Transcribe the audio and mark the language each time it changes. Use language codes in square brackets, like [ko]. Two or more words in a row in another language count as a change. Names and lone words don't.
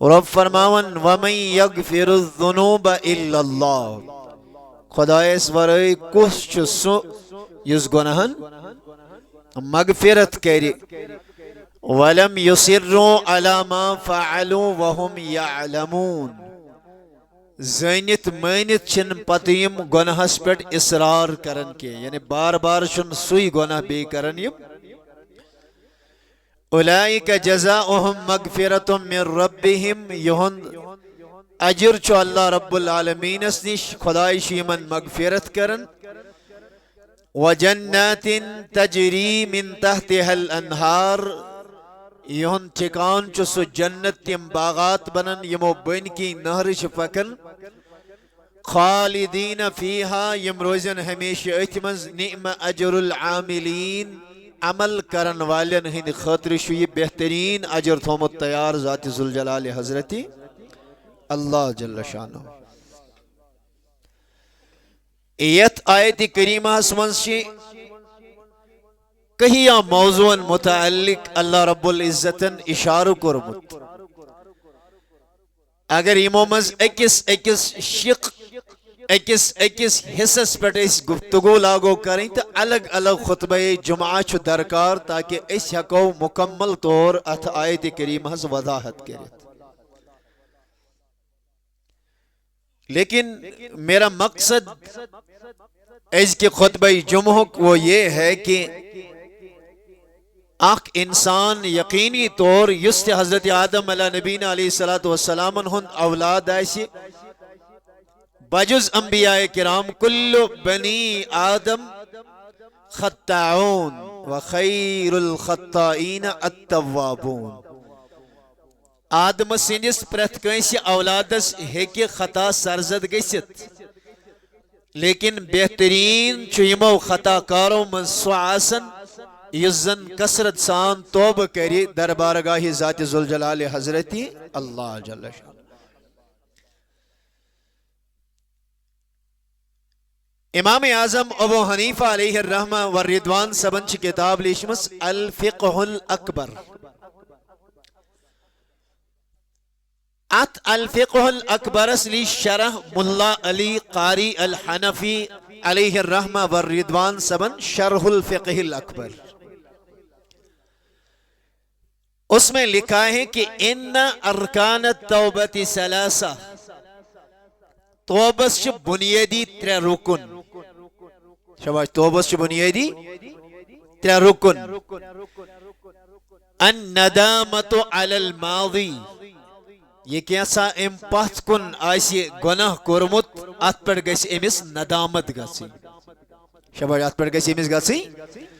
[ks] رب فرماون [ar] وَمَن يَغْفِرُ الذُّنُوبَ إِلَّا اللَّهُ [ks] خدایس ورٲے کُس چھُ سُہ یُس گۄناہن مغفرت کرِ [ar] وَلَمْ يُصِرُّوا عَلَى مَا فَعَلُوا وَهُمْ يَعْلَمُونَ [ks] زٲنِتھ مٲنِتھ چھِن پتہٕ یِم گۄناہس پٮ۪ٹھ اصرار کران کینٛہہ یعنی بار بار چھُنہٕ سُے گۄناہ بیٚیہِ کران یِم [ar] اولئک جزاؤہم مغفرۃ من ربہم [ks] یہند اجر چھُ اللہ رب العالمینس نش خداے چھُ یمن مغفرت کران [ar] وجنات تجری من تحتها الانہار [ks] یہند ٹھکان چھُ سُہ جنت تِم باغات بنن یمو بٔنۍ کِنۍ نہرٕ چھِ پکان [ar] خالدین فیہا [ks] یم روزن ہمیشہ أتھۍ منٛز [ar] نعم اجر العاملین [ks] عمل کرن والن ہند خاطر چھُ یہ بہترین اجر تھومت تیار ذات ذوالجلال حضرت اللہ جل شانہ یتھ آیت کریمہ منٛز چھِ کہیا موضوعن متعلق اللہ رب العزتن اشارہ کورمت اگر یمو منٛز أکس شق أکس حصس پٮ۪ٹھ أسۍ گفتگو لاگو [ur] کریں تو [ks] الگ الگ خطبہ جمعہ چھُ درکار تاکہ أسۍ ہیٚکو مکمل طور اتھ آیت کریمہ ہٕنٛز وضاحت کٔرِتھ [ur] لیکن میرا مقصد [ks] أزکہِ خطبہ جمعہُک [ur] وہ یہ ہے کہ [ks] اخ انسان یقینی طور یُس تہِ حضرت آدم [ar] علیہ نبینا علیہ الصلوۃ والسلام [ks] ہُنٛد اولاد آسہِ بجز انبیاء کرام [ar] کل بنی آدم خطاعون وخیر الخطائین التوابون [ks] آدم سندس پرٛٮ۪تھ کٲنٛسہِ اولادس ہیٚکہِ خطا سرزد گٔژھِتھ لیکن بہترین چھُ یمو خطا کارو منٛز سُہ آسان یُس زن کثرت سان توبہ کرِ دربارگاہ ذات ذوالجلال حضرت اللہ جل شانہ امام اعظم ابو حنیفہ [ar] علیہ الرحمہ والرضوان [ks] صبن چھ کتاب لیچھمس الفقہ الاکبر ات الفقہ الاکبرس لی شرح ملا علی قاری الحنفی [ar] علیہ الرحمہ والرضوان [ks] صبن شرح الفقہ الاکبر [ur] اس میں لکھا ہے کہ [ar] ان ارکان التوبۃ ثلاثہ [ks] توبس چھ بنیادی ترے رکن شباش توبس چھ بنیادی ترے رکن [ar] الندامت علی الماضی [ks] یہ کیسا ام پتھ کن آسی گناہ کورمت ات پر گژھِ امس ندامت گژھٕنۍ شباش ات پر گژھِ امس گژھٕنۍ